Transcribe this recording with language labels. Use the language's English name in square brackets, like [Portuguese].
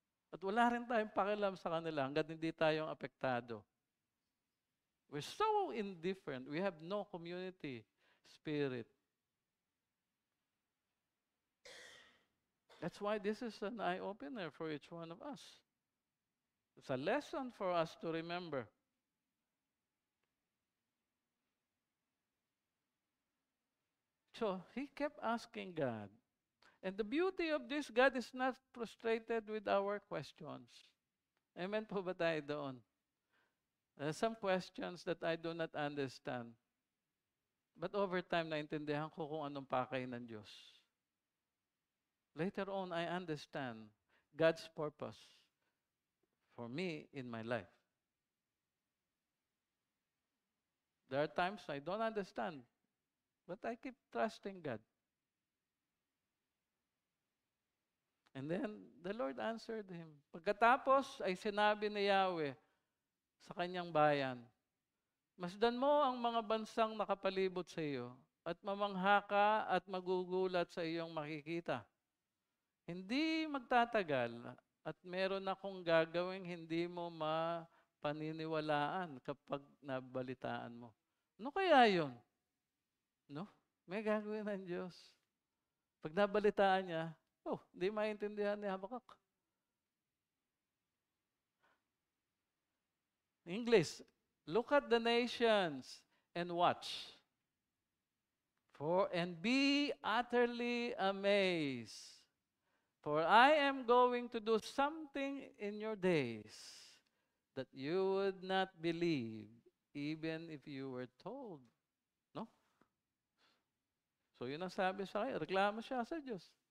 [Filipino] At wala rin tayong pakialam sa kanila hanggat hindi tayong apektado. [English] We're so indifferent. We have no community spirit. That's why this is an eye-opener for each one of us. It's a lesson for us to remember. So he kept asking God. And the beauty of this, God is not frustrated with our questions. Amen [Filipino] po ba tayo doon? [English] Some questions that I do not understand. But over time, [Filipino] naintindihan ko kung anong pakay ng Diyos. [English] Later on, I understand God's purpose for me in my life. There are times I don't understand, but I keep trusting God. And then, the Lord answered him. [Filipino] Pagkatapos ay sinabi ni Yahweh sa kanyang bayan, masdan mo ang mga bansang nakapalibot sa iyo at mamangha ka at magugulat sa iyong makikita. Hindi magtatagal at meron akong gagawing hindi mo mapaniniwalaan kapag nabalitaan mo. Ano kaya yun? No? May gagawin ng Diyos. Pag nabalitaan niya, hindi maintindihan ni Habakuk. [English] English, look at the nations and watch. And be utterly amazed. For I am going to do something in your days that you would not believe, even if you were told. No? [Filipino] So yun ang sabi sa kanya, reklamo siya sa Diyos.